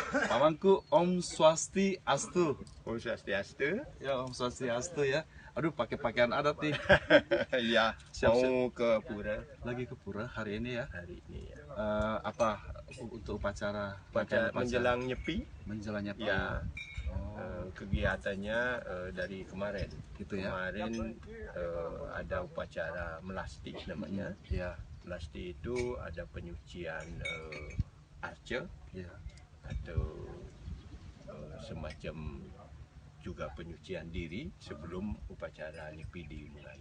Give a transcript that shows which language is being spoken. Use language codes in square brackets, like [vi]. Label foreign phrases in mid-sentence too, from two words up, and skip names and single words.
[id] Pamanku [sa] Om Swastiastu. Om Swastiastu. [id] Ya, [sa] Om Swastiastu [id] ya. Aduh, pakai pakaian adat nih. Ya, mau ke pura. Lagi ke pura hari ini ya. Hari ini ya. Apa untuk upacara? Menjelang Nyepi. Menjelang Nyepi. Ya. Kegiatannya dari kemarin. Gitu ya. Kemarin ada upacara melasti namanya. Ya. Melasti itu ada penyucian arca. Ya. Atau semacam juga penyucian diri sebelum upacara Nyepi dimulai.